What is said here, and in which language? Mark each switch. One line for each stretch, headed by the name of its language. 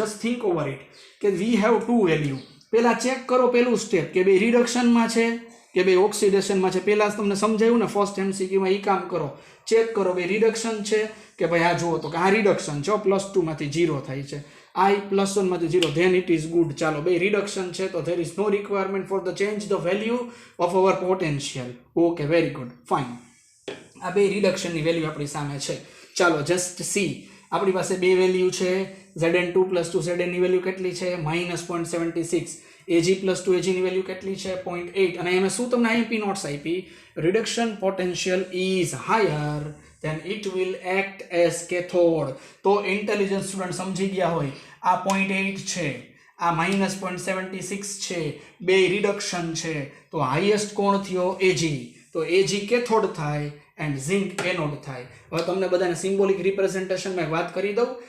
English: just think over it
Gujarati: કે
English: We have to value.
Gujarati: પહેલા check કરો પહેલું સ્ટેપ કે બે રિડક્શનમાં છે કે બે ઓક્સિડેશનમાં છે. પહેલા તમને સમજાયું ને ફર્સ્ટ એમસીક્યુમાં. એ કામ કરો, ચેક કરો બે રિડક્શન છે કે ભાઈ આ જુઓ તો કે આ રિડક્શન છે, +2 માંથી 0 થાય છે, I +1 માંથી 0,
English: then it is good.
Gujarati: ચાલો બે રિડક્શન છે તો
English: there is no requirement for the change the value of our potential. Okay, very good, fine.
Gujarati: આ બે રિડક્શનની વેલ્યુ આપણી સામે છે. ચાલો
English: Just see.
Gujarati: આપણી પાસે બે વેલ્યુ છે. Zn2 + 2 Zn ની વેલ્યુ કેટલી છે? -0.76. Ag + 2 Ag ની વેલ્યુ કેટલી છે? 0.8. અને એમાં શું તમને આઈપી નોટ્સ આપી?
English: Reduction potential is higher then it will act as cathode.
Gujarati: તો ઇન્ટેલિજન્ટ સ્ટુડન્ટ સમજી ગયા હોય આ 0.8 છે, આ -0.76 છે, બે રિડક્શન છે, તો હાઈએસ્ટ કોણ થયો? Ag. તો Ag કેથોડ થાય એન્ડ ઝિંક એનોડ થાય. હવે તમને બધાને સિમ્બોલિક રિપ્રેઝન્ટેશનમાં વાત કરી દઉં.